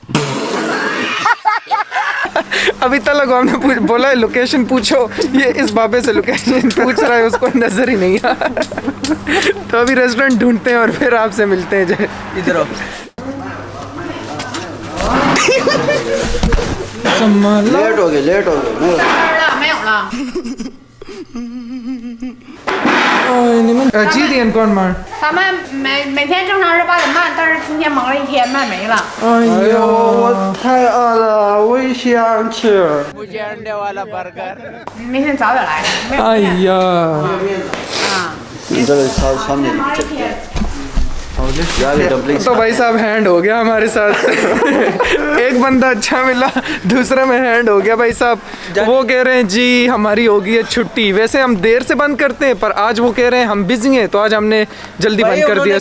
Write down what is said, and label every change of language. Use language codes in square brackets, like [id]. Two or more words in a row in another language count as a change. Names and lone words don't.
[hi] अभी तलक हमने बोला है लोकेशन पूछो, ये इस बाबे से लोकेशन पूछ रहा है, उसको नजर ही नहीं आ तो अभी रेस्टोरेंट ढूंढते हैं और फिर आपसे मिलते हैं। जय इधर आओ लेट हो गए [zh] 没有了。你们几点关门？咱们每天正常是8点半，但是今天忙了一天，卖没了。哎呦我太饿了我也想吃明天早点来。没有哎面呀，啊，你这个炒面忙了一天。 [hi] तो भाई साहब हैंड हो गया हमारे साथ एक बंदा अच्छा मिला, दूसरा में हैंड हो गया भाई साहब। वो कह रहे हैं जी हमारी हो गई है छुट्टी। वैसे हम देर से बंद करते हैं, पर आज वो कह रहे हैं हम बिजी हैं, तो आज हमने जल्दी बंद कर दिया।